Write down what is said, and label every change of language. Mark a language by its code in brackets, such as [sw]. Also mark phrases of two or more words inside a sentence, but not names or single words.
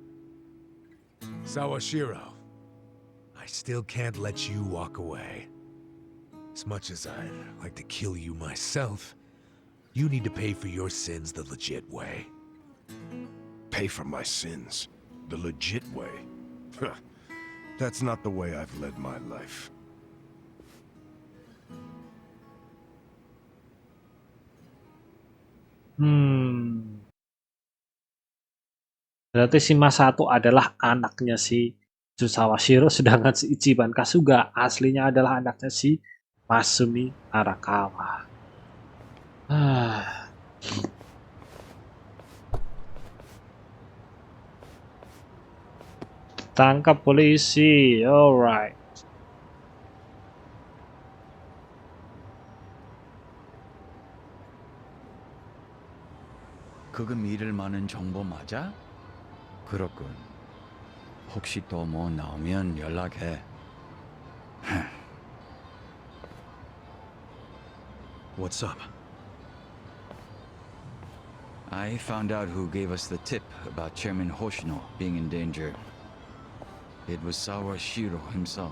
[en] Sawashiro, I still can't let you walk away. As much as I'd like to kill you myself, you need to pay for your sins the legit way. Pay for my sins? The legit way? That's not the way I've led my life. [id] Berarti si Mas Satu adalah anaknya si Sawashiro, sedangkan si Ichiban Kasuga aslinya adalah anaknya si Masumi Arakawa. Tangkap polisi, alright. [ko] 그거 믿을 만한 정보 맞아? 그렇군. 혹시 또 뭐 나오면 연락해. [en] What's up? I found out who gave us the tip about Chairman Hoshino being in danger. It was Sawashiro himself.